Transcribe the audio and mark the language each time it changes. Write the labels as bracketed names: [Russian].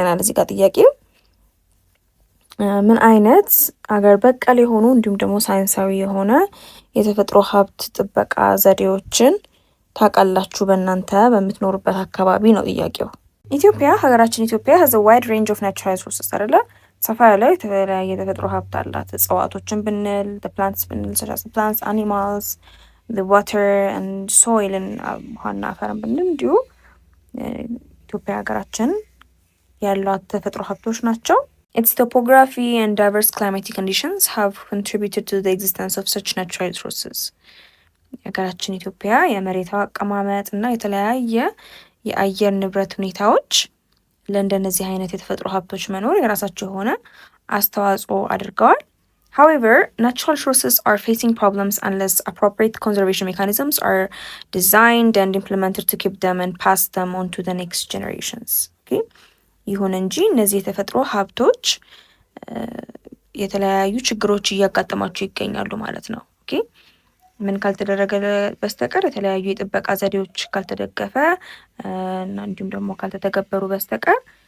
[Amharic] ለናል እዚህ ጋር ጥያቄው ምን አይነት አገር በቀል የሆኑ እንዲሁም ደግሞ ሳይንሳዊ የሆነ የተፈጥሮ ሀብት ጥበቃ ዘዴዎችን ታውቃላችሁ በእናንተ በምትኖሩበት አካባቢ ነው ጥያቄው። ኢትዮጵያ ሀገራችን ኢትዮጵያ [English] has a wide range of natural resources [Amharic] አይደለ? ሰፋ ያለ የተለያየ የተፈጥሮ ሀብት አላት። እጽዋቶችን ብንል [English] the plants [Amharic] ብንል [English] such as plants, animals, the water and soil and [Amharic] ውሃና አፈርን ብንል እንዲሁ ኢትዮጵያ ሀገራችን ያሏት ተፈጥሮ ሀብቶች ናቸው። [English] Its topography and diverse climatic conditions have contributed to the existence of such natural resources። [Amharic] ሀገራችን ኢትዮጵያ የመሬት አቀማመጥ እና የተለያየ የአየር ንብረት ሁኔታዎች ለእንደነዚህ አይነት የተፈጥሮ ሀብቶች መኖር የራሳቸው የሆነ አስተዋጽኦ አድርገዋል። [English] However, natural resources are facing problems unless appropriate conservation mechanisms are designed and implemented to keep them and pass them on to the next generations. Okay? [Amharic] ይሁን እንጂ እነዚህ የተፈጥሮ ሀብቶች የተለያዩ ችግሮች እያጋጠማቸው ይገኛሉ ማለት ነው። ኦኬ ምን ካልተደረገ በስተቀር የተለያዩ የጥበቃ ዘዴዎች ካልተደገፈ እና እንዲሁም ደግሞ ካልተተገበሩ በስተቀር